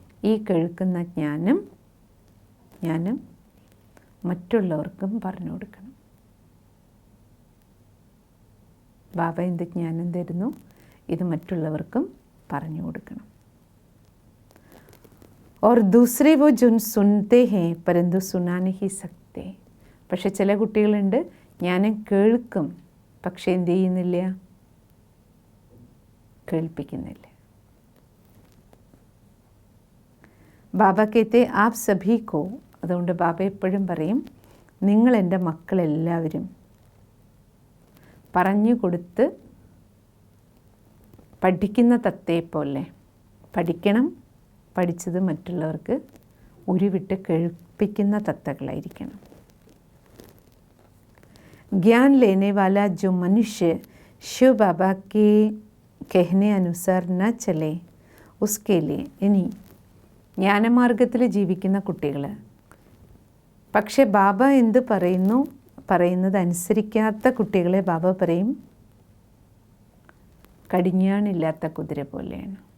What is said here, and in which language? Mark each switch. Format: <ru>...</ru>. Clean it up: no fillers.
<ml>ഈ കേൾക്കുന്ന ജ്ഞാനം മറ്റുള്ളവർക്കും പറഞ്ഞു കൊടുക്കണം. ബാബ എന്ത് ജ്ഞാനം തരുന്നു? ഇത് മറ്റുള്ളവർക്കും പറഞ്ഞു കൊടുക്കണം.</ml> <hi>और दूसरे वो जो सुनते हैं परंतु सुना नहीं सकते.</hi> <ml>പക്ഷെ ചില കുട്ടികളുണ്ട് ജ്ഞാനം കേൾക്കും പക്ഷെ എന്ത് ചെയ്യുന്നില്ല? കേൾപ്പിക്കുന്നില്ല. ബാബ</ml> <hi>കേത്തെ ആപ് സഭി കോ,</hi> <ml>അതുകൊണ്ട് ബാബ എപ്പോഴും പറയും നിങ്ങൾ എൻ്റെ മക്കളെല്ലാവരും പറഞ്ഞു കൊടുത്ത് പഠിക്കുന്ന തത്തയെപ്പോലെ പഠിക്കണം. പഠിച്ചത് മറ്റുള്ളവർക്ക് ഉരുവിട്ട് കേൾപ്പിക്കുന്ന തത്തകളായിരിക്കണം.</ml> <hi>ज्ञान लेने वाला जो मनुष्य शिव बाबा के कहने अनुसार न चले उसके लिए.</hi> <ml>ഇനി ജ്ഞാനമാർഗത്തിൽ ജീവിക്കുന്ന കുട്ടികൾ പക്ഷെ ബാബ എന്ത് പറയുന്നത് അനുസരിക്കാത്ത കുട്ടികളെ ബാബ പറയും കടിഞ്ഞാണില്ലാത്ത കുതിര പോലെയാണ്.</ml>